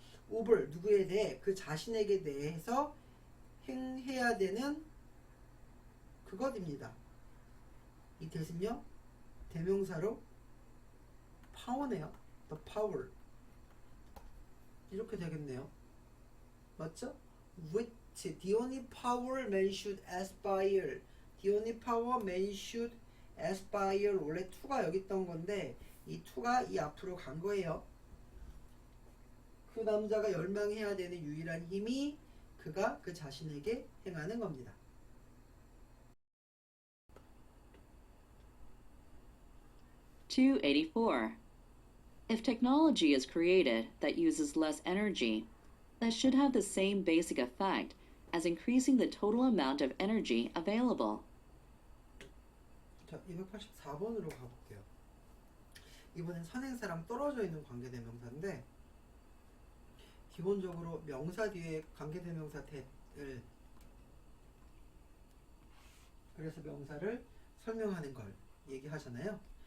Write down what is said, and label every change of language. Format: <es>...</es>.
<ko>over 누구에 대해 그 자신에게 대해서 행해야 되는 그것입니다. 이 대신요 대명사로 power네요.</ko> <en>the power</en> <ko>이렇게 되겠네요. 맞죠?</ko> <en>which the only power man should aspire. the only power man should aspire.</en> <ko>원래 to가 여기 있던 건데 이 to가 이 앞으로 간 거예요. 그 남자가 열망해야 되는 유일한 힘이 그가 그 자신에게 행하는 겁니다.</ko> <en>(284) If technology is created that uses less energy, that should have the same basic effect as increasing the total amount of energy available.</en> <ko>자, 284번으로 가볼게요. 이번엔 선행사랑 떨어져 있는 관계대명사인데 기본적으로 명사 뒤에 관계대명사 that을 그래서 명사를 설명하는 걸 얘기하잖아요.</ko>